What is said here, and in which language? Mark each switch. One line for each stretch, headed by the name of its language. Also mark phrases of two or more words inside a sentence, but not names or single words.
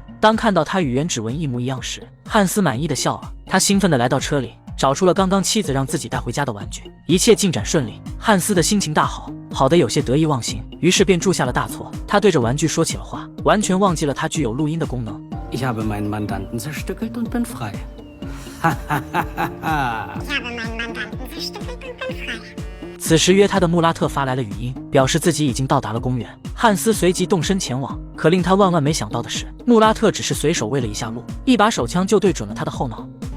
Chinese: 当看到他与原指纹一模一样时，汉斯满意的笑了。他兴奋地来到车里，找出了刚刚妻子让自己带回家的玩具。一切进展顺利，汉斯的心情大好，好得有些得意忘形，于是便铸下了大错。他对着玩具说起了话，完全忘记了它具有录音的功能。
German: Ich habe meinen Mandanten zerstückelt und bin frei. Ha ha ha ha ha.
Chinese: 此时约他的穆拉特发来了语音，表示自己已经到达了公园。汉斯随即动身前往，可令他万万没想到的是，穆拉特只是随手喂了一下路，一把手枪就对准了他的后脑。